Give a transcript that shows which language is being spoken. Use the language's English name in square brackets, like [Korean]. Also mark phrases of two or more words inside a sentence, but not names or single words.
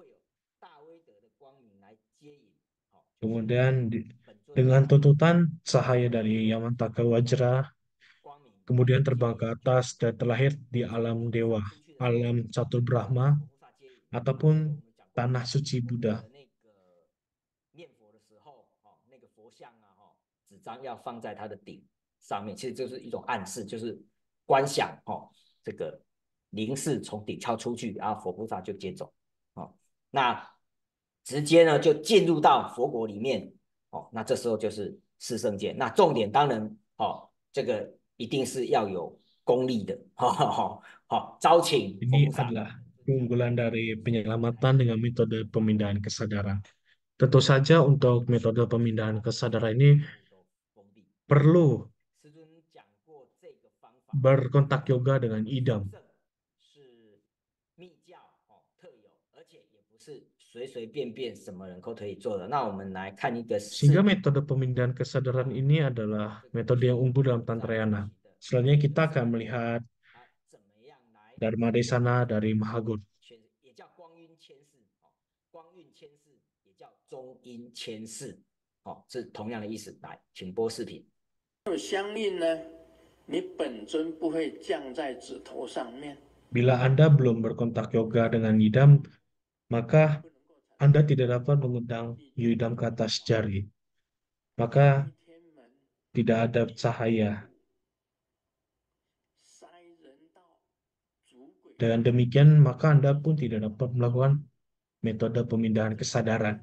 [Indonesian] Kemudian dengan tuntutan cahaya dari Yamantaka Wajra, kemudian terbang ke atas dan terlahir di alam dewa, alam Catur Brahma, ataupun tanah suci Buddha. [Chinese] 纸张要放在它的顶上面，其实就是一种暗示，就是观想这个灵视从顶窍出去，然后佛菩萨就接走，那直接呢就进入到佛国里面，那这时候就是四圣剑。那重点当然这个一定是要有功力的，招请佛 [Indonesian] Ini [Chinese] 菩萨。 [Indonesian] adalah keunggulan dari penyelamatan dengan metode pemindahan kesadaran. Tentu saja untuk metode pemindahan kesadaran ini perlu berkontak yoga dengan idam. Sehingga metode pemindahan kesadaran ini adalah metode yang unggul dalam Tantrayana. Selanjutnya kita akan melihat Dharma Desana dari Mahaguru. [Chinese] 中阴千世，是同样的意思。来，请播视频。相应呢，你本尊不会降在指头上面。 [Indonesian] Bila Anda belum berkontak yoga dengan idam, maka Anda tidak dapat mengundang idam ke atas jari. Maka tidak ada cahaya. Dengan demikian, maka Anda pun tidak dapat melakukan metode pemindahan kesadaran.